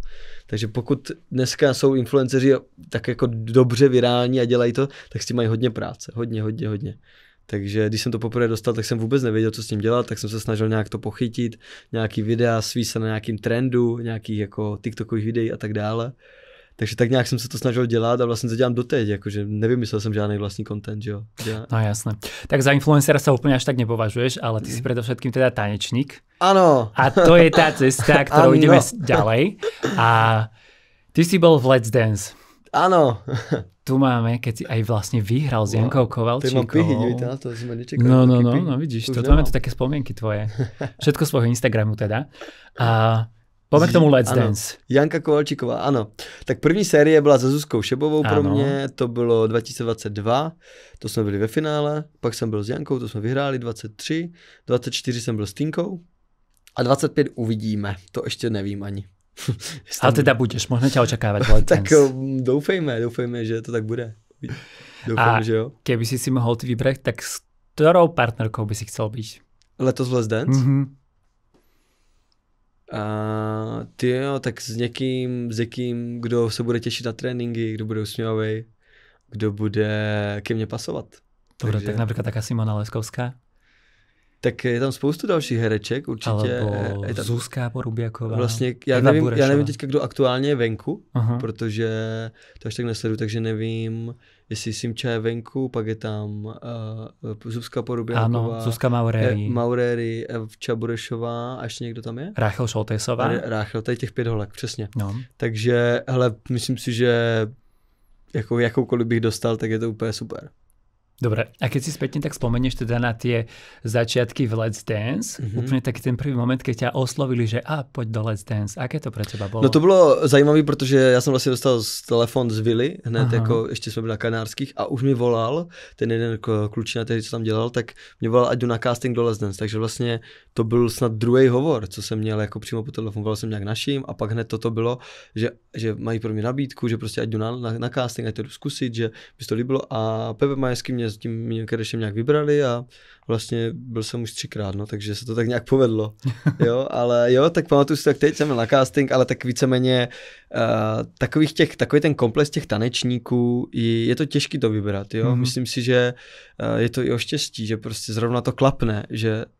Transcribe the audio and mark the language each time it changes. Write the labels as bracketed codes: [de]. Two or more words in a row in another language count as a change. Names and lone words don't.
[cs] Takže pokud dneska jsou influenceři tak jako dobře virální a dělají to, tak s tím mají hodně práce, hodně. Takže když jsem to poprvé dostal, tak jsem vůbec nevěděl, co s tím dělat, tak jsem se snažil nějak to pochytit, nějaký videa, svíst se na nějakým trendu, nějakých jako TikTokových videí a tak dále. Takže tak nějak jsem se to snažil dělat a vlastně to dělám doteď, jakože nevymyslel jsem žádný vlastní content, jo. No jasné. [sk] Tak za influencera sa úplne až tak nepovažuješ, ale ty si predovšetkým teda tanečník. Áno. A to je tá cesta, ktorou ideme ďalej. A ty si bol v Let's Dance. Áno. Tu máme, keď si aj vlastne vyhral s Jankou Kovalčíkovou. Ty mám pihy, na to sme nečakali. No, vidíš, to máme tu také spomienky tvoje. Všetko z svojho Instagramu teda. A poďme k tomu Let's Dance. [cs] Janka Kovalčíková, ano. Tak první série byla se Zuzkou Šebovou pro mě, to bylo 2022, to jsme byli ve finále, pak jsem byl s Jankou, to jsme vyhráli 23, 24 jsem byl s Tinkou a 25 uvidíme, to ještě nevím ani. [sk] Ale teda budeš, možno ťa očakávať v Let's Dance. [cs] Tak doufejme, že to tak bude. Doufám, že jo. [sk] Keby si mohol ty vybrať, tak s ktorou partnerkou by si chcel byť? [cs] Letos v Let's Dance? Tak s někým, kdo se bude těšit na tréninky, kdo bude usměvavý, kdo bude ke mně pasovat. [sk] Dobre, tak napríklad taká Simona Leskovská? [cs] Tak je tam spoustu dalších hereček, určitě. [sk] Alebo Zuzka Porubiaková. [cs] Vlastně, já nevím teďka, kdo aktuálně je venku, protože to až tak nesleduju, takže nevím, jestli Simča je venku, pak je tam Zuzka Porubiaková. Ano, Zuzka Mauréry, Evča Burešová a ještě někdo tam je? Rachel Šoltejsová. Rachel, tady těch 5 holek, přesně. No. Takže, hele, myslím si, že jakoukoliv bych dostal, tak je to úplně super. [sk] Dobre, a keď si spätne tak spomenieš teda na tie začiatky v Let's Dance, úplne taký ten prvý moment, keď ťa oslovili, že poď do Let's Dance, aké to pre teba bolo? [cs] No to bylo zajímavé, protože já jsem vlastně dostal telefon z Vily, hned jako ještě jsme byli na Kanárských a už mi volal, ten jeden klučina, který co tam dělal, tak mě volal, ať jdu na casting do Let's Dance, takže vlastně to byl snad druhý hovor, co jsem měl jako přímo po telefonu, volal jsem nějak naším a pak hned toto bylo, že mají pro mě nabídku, že prostě ať jdu na casting, ať to jdu zkusit, že by to líbilo a Pepe Majeský mě s tím Kedešem nějak vybrali a vlastně byl jsem už 3krát, no, takže se to tak nějak povedlo, jo, ale jo, tak pamatuju si, tak teď jsem na casting, ale tak víceméně takový ten komplex těch tanečníků, je to těžký to vybrat, jo, myslím si, že je to i o štěstí, že prostě zrovna to klapne, že